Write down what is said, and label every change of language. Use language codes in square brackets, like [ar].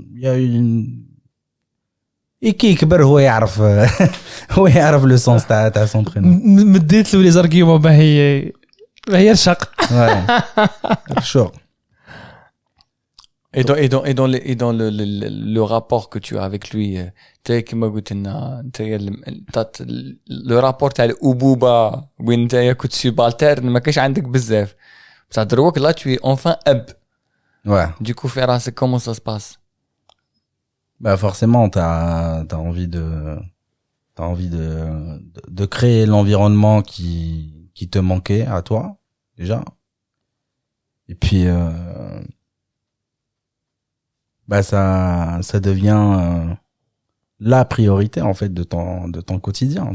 [fr] Il y a une et qui [ar] كبر هو يعرف [fr] le sens تاع son prénom. [ar] مديت له لي زارغيومون باهي الشق. [fr] Chaud. Et dans le rapport que tu as avec lui, [ar] كما قلت لنا انت [fr] le rapport [ar] تاع الأبوبة وين انت كنت سوبالتيرن ما كاش عندك بزاف بصح دروك [fr] là tu es enfin [ar] اب. [fr] Ouais. Du coup faire c'est comment ça se passe? Bah forcément t'as envie de créer l'environnement qui te manquait à toi déjà. Et puis bah ça devient la priorité en fait de ton quotidien.